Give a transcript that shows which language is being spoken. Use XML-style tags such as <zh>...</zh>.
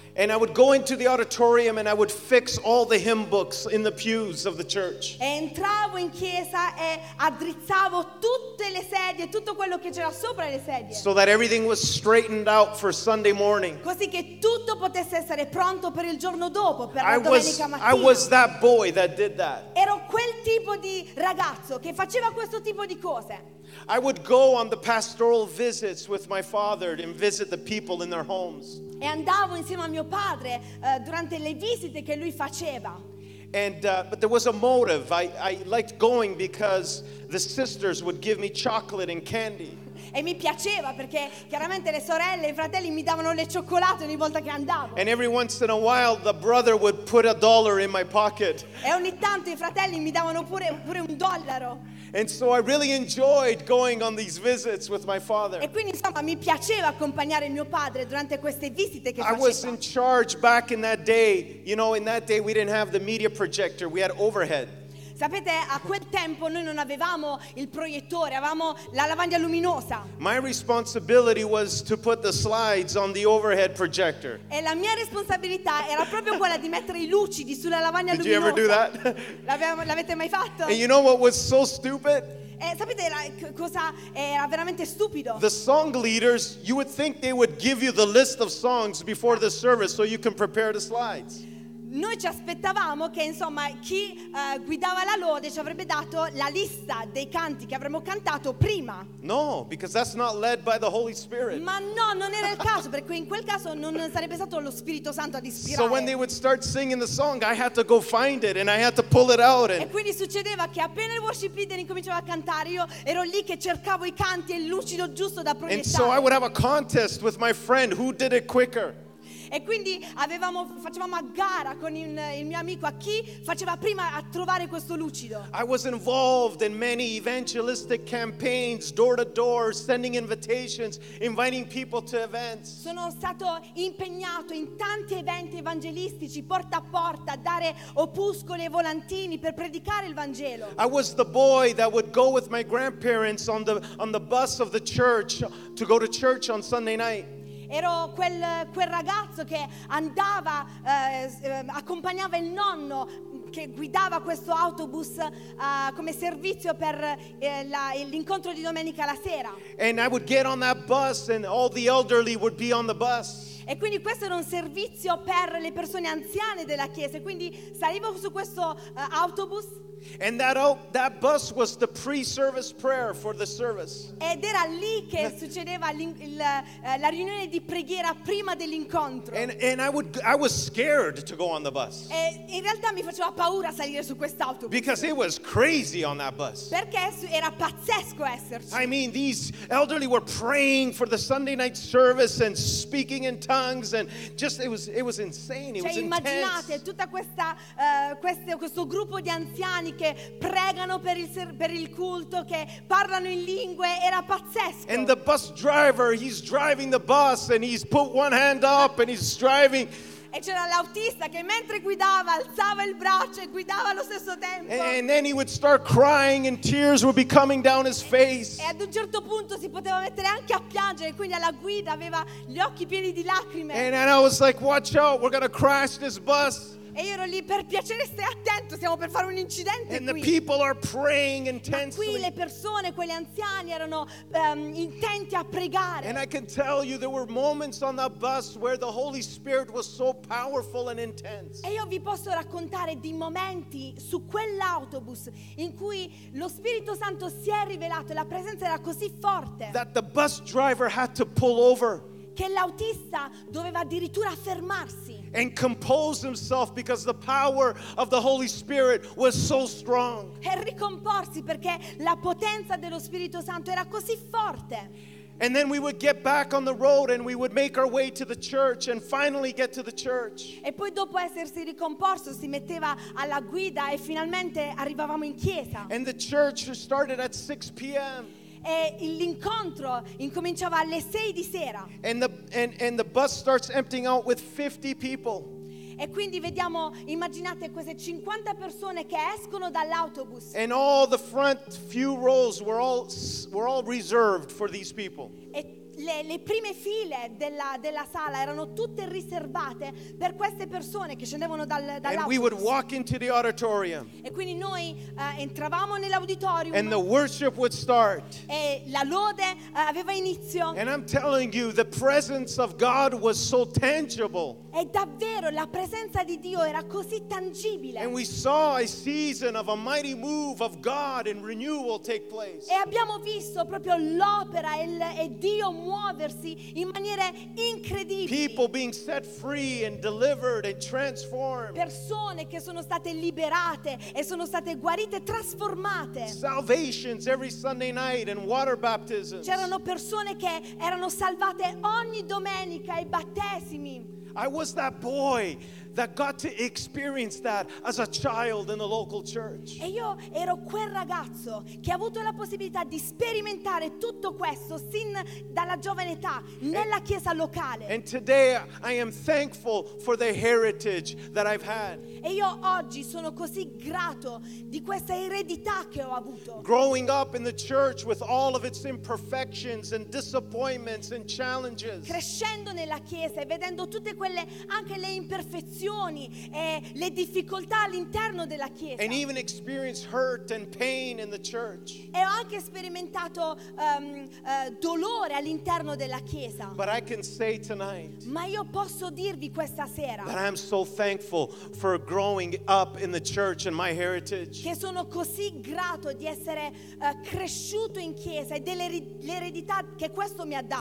<en>And I would go into the auditorium and I would fix all the hymn books in the pews of the church.</en> <it>E entravo in chiesa e addrizzavo tutte le sedie, tutto quello che c'era sopra le sedie.</it> <en>So that everything was straightened out for Sunday morning.</en> <it>Così che tutto potesse essere pronto per il giorno dopo, per la domenica mattina.</it> <en>I was that boy that did that.</en> <it>Ero quel tipo di ragazzo che faceva questo tipo di cose.</it> <en>I would go on the pastoral visits with my father and visit the people in their homes.</en> <it>E andavo insieme a mio padre durante le visite che lui faceva.</it> <en>But there was a motive. I liked going because the sisters would give me chocolate and candy.</en> <it>E mi piaceva perché chiaramente le sorelle e i fratelli mi davano le cioccolate ogni volta che andavo.</it> <en>And every once in a while the brother would put a dollar in my pocket.</en> <it>E ogni tanto i fratelli mi davano pure un dollaro.</it> <en>And so I really enjoyed going on these visits with my father.</en> <it>E quindi insomma mi piaceva accompagnare mio padre durante queste visite che faceva.</it> <en>I was in charge back in that day. You know, in that day we didn't have the media projector, we had overhead.</en> <it>Sapete, a quel tempo noi non avevamo il proiettore, avevamo la lavagna luminosa.</it> <en>My responsibility was to put the slides on the overhead projector.</en> <it>E la mia responsabilità era proprio quella di mettere i lucidi sulla lavagna</it> <en>Did</en> <it>luminosa.</it> <en>You ever do that?</en> <it>L'avete mai fatto?</it> <en>And you know what was so stupid?</en> <it>E sapete cosa era veramente stupido?</it> <en>The song leaders, you would think they would give you the list of songs before the service so you can prepare the slides.</en> <it>noi ci aspettavamo che insomma chi guidava la lode ci avrebbe dato la lista dei canti che avremmo cantato prima.</it> <en>No, because that's not led by the Holy Spirit.</en> <it>Ma no, non era il caso, perché in quel caso non sarebbe stato lo Spirito Santo ad ispirare.</it> <en>So when they would start singing the song, I had to go find it and I had to pull it out.</en> <it>E quindi succedeva che appena il worship leader incominciava a cantare, io ero lì che cercavo i canti e il lucido giusto da proiettare.</it> <en>And so I would have a contest with my friend who did it quicker.</en> <it>E quindi facevamo a gara con il mio amico a chi faceva prima a trovare questo lucido.</it> <en>I was involved in many evangelistic campaigns, door to door, sending invitations, inviting people to events.</en> <it>Sono stato impegnato in tanti eventi evangelistici, porta a porta, a dare opuscoli e volantini per predicare il Vangelo.</it> <en>I was the boy that would go with my grandparents on the bus of the church to go to church on Sunday night.</en> <it>Ero quel ragazzo che andava, accompagnava il nonno che guidava questo autobus come servizio per l'incontro di domenica la sera.</it> <en>And I would get on that bus and all the elderly would be on the bus.</en> <it>E quindi questo era un servizio per le persone anziane della chiesa, quindi salivo su questo autobus.</it> <en>And that bus was the pre-service prayer for the service.</en> <it>Ed era lì che succedeva la riunione di preghiera prima dell'incontro.</it> <en>And I was scared to go on the bus.</en> <it>E in realtà mi faceva paura salire su quest'autobus.</it> <en>Because it was crazy on that bus.</en> <it>Perché era pazzesco esserci.</it> <en>I mean, these elderly were praying for the Sunday night service and speaking in tongues and just it was insane.</en> <it>Cioè, immaginate tutta questo gruppo di anziani che pregano per il culto, che parlano in lingue, era pazzesco.</it> <en>And the bus driver, he's driving the bus and he's put one hand up and he's driving.</en> <it>E c'era l'autista che mentre guidava alzava il braccio e guidava allo stesso tempo.</it> <en>And then he would start crying and tears would be coming down his face.</en> <it>E ad un certo punto si poteva mettere anche a piangere, quindi alla guida aveva gli occhi pieni di lacrime.</it> <en>And I was like, watch out, we're gonna crash this bus.</en> <it>E io ero lì, per piacere stai attento, stiamo per fare un incidente qui.</it> <en>And the people are praying intensely.</en> <it>Ma qui le persone, quegli anziani, erano intenti a pregare.</it> <en>And I can tell you there were moments on that bus where the Holy Spirit was so powerful and intense.</en> <it>E io vi posso raccontare di momenti su quell'autobus in cui lo Spirito Santo si è rivelato e la presenza era così forte.</it> <en>That the bus driver had to pull over.</en> <it>Che l'autista doveva addirittura fermarsi.</it> <en>And compose himself because the power of the Holy Spirit was so strong.</en> <it>E ricomporsi perché la potenza dello Spirito Santo era così forte.</it> <en>And then we would get back on the road and we would make our way to the church and finally get to the church.</en> <it>E poi dopo essersi ricomposto si metteva alla guida e finalmente arrivavamo in chiesa.</it> <en>And the church started at 6 p.m.</en> <it>E l'incontro incominciava alle 6 di sera.</it> <en>And the bus starts emptying out with 50 people.</en> <it>E quindi vediamo, immaginate queste 50 persone che escono dall'autobus.</it> <en>And all the front few rows were all reserved for these people.</en> <it>E le prime file della sala erano tutte riservate per queste persone che scendevano dall'autobus.</it> <en>And we would walk into the auditorium.</en> <it>E quindi noi entravamo nell'auditorium.</it> <en>And the worship would start.</en> <it>E la lode aveva inizio.</it> <en>And I'm telling you, the presence of God was so tangible.</en> <it>E davvero la presenza di Dio era così tangibile.</it> <en>And we saw a season of a mighty move of God and renewal take place.</en> <it>E abbiamo visto proprio l'opera e Dio muoversi in maniere incredibile.</it> <en>People being set free and delivered and transformed.</en> <it>Persone che sono state liberate e sono state guarite e trasformate.</it> <en>Salvations every Sunday night and water baptisms.</en> <it>C'erano persone che erano salvate ogni domenica e battesimi.</it> <en>I was that boy that got to experience that as a child in the local church.</en> <it>E io ero quel ragazzo che ha avuto la possibilità di sperimentare tutto questo sin dalla giovane età nella chiesa locale.</it> <en>And today I am thankful for the heritage that I've had.</en> <it>E io oggi sono così grato di questa eredità che ho avuto.</it> <en>Growing up in the church with all of its imperfections and disappointments and challenges.</en> <it>Crescendo nella chiesa e vedendo tutte quelle anche le imperfezioni divisioni e le difficoltà all'interno della chiesa.</it> <en>And even experienced hurt and pain in the church.</en> <it>E ho anche sperimentato dolore all'interno della chiesa.</it> <en>But I can say tonight.</en> <it>Ma io posso dirvi questa sera.</it> <en>That I'm so thankful for growing up in the church and my heritage.</en> <it>Che sono così grato di essere cresciuto in chiesa e dell'eredità che questo mi ha dato.</it>